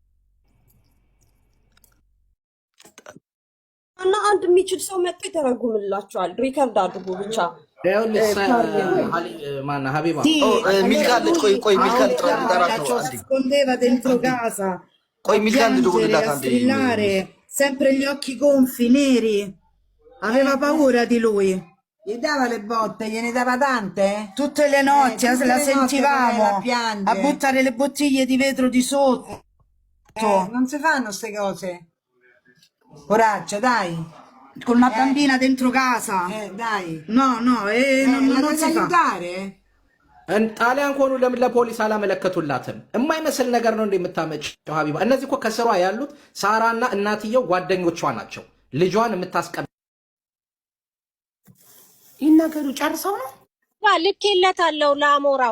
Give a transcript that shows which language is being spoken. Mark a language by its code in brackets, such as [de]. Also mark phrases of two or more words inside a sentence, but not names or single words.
[am] እና አንድ የሚችል ሰው መጥቶ ይተረጉምላቸዋል። ሪከርድ አድርጉ ብቻ። ማን ሀቢባ ሚልካለች። ቆይ ሚልካል ጠራቸው አንዴ ቆይ ሚልካል ልደውልላት አንዴ። [it] sempre gli occhi gonfi neri, aveva paura di lui. Gli dava le botte, gliene dava tante? Tutte le notti la sentivamo a buttare le bottiglie di vetro di sotto. Non si fanno queste cose. Coraggio, dai. Con una bambina dentro casa. Dai. No, non si fa. Aiutare? [am] ጣሊያን ከሆኑ ለምን ለፖሊስ አላመለከቱላትም? የማይመስል ነገር ነው እንደምታመጭው ሀቢባ። እነዚህ እኮ ከስሯ ያሉት ሳራና እናትየው ጓደኞቿ ናቸው። ልጇን የምታስቀብ ይናገሩ ጨርሰው ነው ልኬለታለሁ ለአሞራው።